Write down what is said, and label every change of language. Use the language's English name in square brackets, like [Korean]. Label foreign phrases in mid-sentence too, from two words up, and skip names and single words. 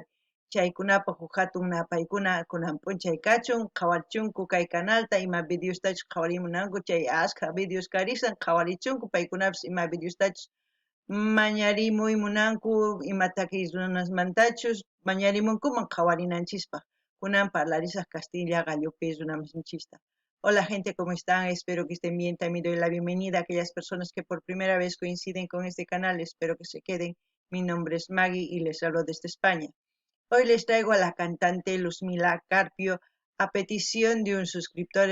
[Quechua] Chaykunapaq huk hatun paykuna kunan p'unchay kachun qhawarichunku kay canalta ima videostachus qhawarimunanku chay ashka videos karisan qhawarichunku paykunapis ima videostachus mañarimuymunanku ima takiy runasmantachus mañarimunkuman qhawarinanchispaq kunan parlarisaq Castilla gallopi runamasinchista. [Spanish] Hola gente, ¿cómo están? Espero que estén bien. También doy la bienvenida a aquellas personas que por primera vez coinciden con este canal. Espero que se queden. Mi nombre es Maggie y les hablo desde España. Hoy les traigo a la cantante Luzmila Carpio a petición de un suscriptor.